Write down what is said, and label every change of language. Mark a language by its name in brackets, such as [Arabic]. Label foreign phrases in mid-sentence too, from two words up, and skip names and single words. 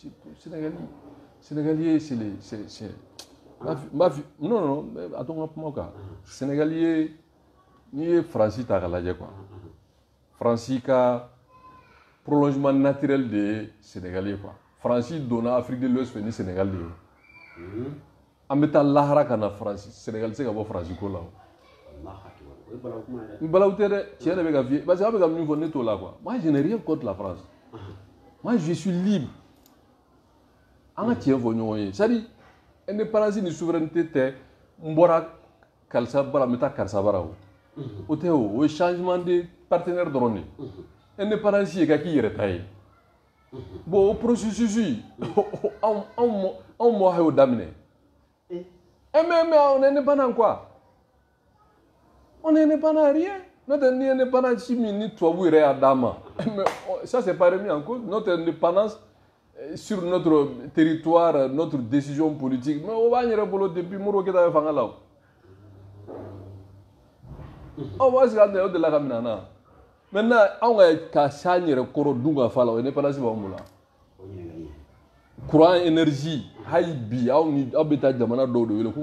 [French] c'est non [Bambara] a to n ka kuma kan Sénégalais n'i ye Faransi ta k'a lajɛ quoi Faransi ka [French] prolongement naturel [Bambara] de Sénégalais quoi Faransi donna Afrique de l'Ouest ni Sénégal de ye an bɛ taa lahara ka na Faransi Sénégal tɛ se ka bɔ Faransi ko la o balawu tɛ dɛ tiɲɛ de bɛ ka f'i ye [French] parce que [Bambara] a bɛ ka min fɔ ne t'o la quoi [French] moi je n'ai rien contre la France moi je suis [Bambara] libre an ka tiɲɛ fɔ ɲɔgɔn ye [French] c'est à dire indépendance [Bambara] ni souveraineté tɛ n bɔra karisa bara n bɛ taa karisa bara o tɛ o ye [French] changement de partenaire [Bambara] dɔrɔn de indépendance ye ka k'i yɛrɛ ta ye bon o processus anw mɔ y'o daminɛ [French] mais on est indépendant quoi on est indépendant à rien notre indépendance [Bambara] si min ni tubabu yɛrɛ y'a d'an ma [French] mais ça c'est pas remis en cause notre indépendance sur notre territoire notre décision politique mais [Bambara] o b'an yɛrɛ bolo depuis Modibo Keyita bɛ fanga la o b'a sigi an tɛ o de la ka minɛ an na maintenant anw ka s'a yɛrɛ kɔrɔ dun ka fa la o indépendance b'anw bolo [French] courant énergie [Bambara] hali bi aw bɛ taa jamana dɔw de wele k'u